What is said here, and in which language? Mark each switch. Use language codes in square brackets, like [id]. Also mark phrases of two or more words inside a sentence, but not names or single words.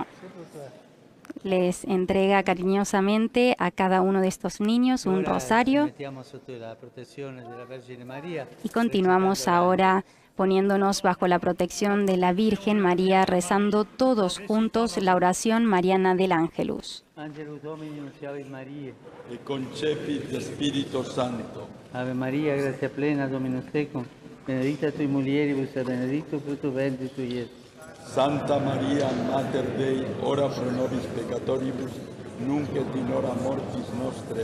[es] Les entrega cariñosamente a cada uno de estos niños un rosario y continuamos ahora poniéndonos bajo la protección de la Virgen María, rezando todos juntos la oración mariana del Ángelus. [la] Angelus Domini nunciavit Mariae. E concepit Spirito Santo. Ave Maria, gratia plena, Dominus tecum, benedicta tui mulieribus et benedictus fructus ventris tui, Iesus. Santa Maria, Mater Dei, ora pro nobis peccatoribus, nunc et in hora mortis nostre.